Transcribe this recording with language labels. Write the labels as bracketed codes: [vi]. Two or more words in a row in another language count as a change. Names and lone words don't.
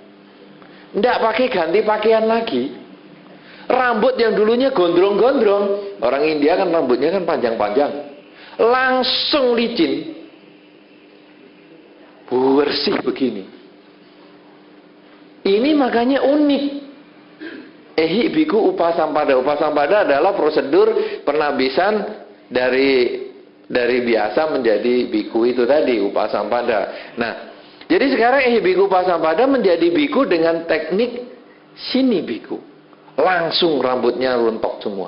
[id] Tidak pakai ganti pakaian lagi. Rambut yang dulunya gondrong-gondrong, orang India kan rambutnya kan panjang-panjang, langsung licin, bersih begini. Ini makanya unik. [pi] Ehi biku upasampada. [id] Upasampada adalah prosedur penabisan dari biasa menjadi biku itu tadi, upasampada. Nah, jadi sekarang [pi] ehi biku upasampada [id] menjadi biku dengan teknik sini biku. Langsung rambutnya rontok semua.